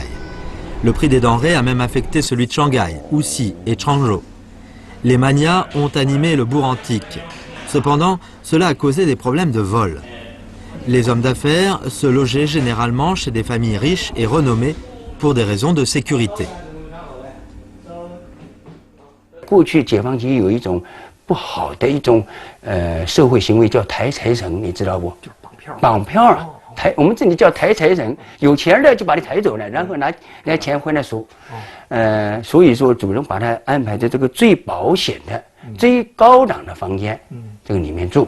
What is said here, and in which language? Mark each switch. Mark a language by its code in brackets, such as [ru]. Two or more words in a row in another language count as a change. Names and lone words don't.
[fr] Le prix des denrées a même affecté celui de Shanghai, Wuxi et Changzhou. Les manias ont animé le bourg antique. Cependant, cela a causé des problèmes de vol. Les hommes d'affaires se logeaient généralement chez des familles riches et renommées pour des raisons de sécurité. [zh] 过去解放军有一种不好的一种社会行为叫抬财神，你知道不？就绑票啊，我们这里叫抬财神，有钱的就把你抬走了，然后拿钱回来赎。所以说主人把他安排在这个最保险的、最高档的房间，这个里面住。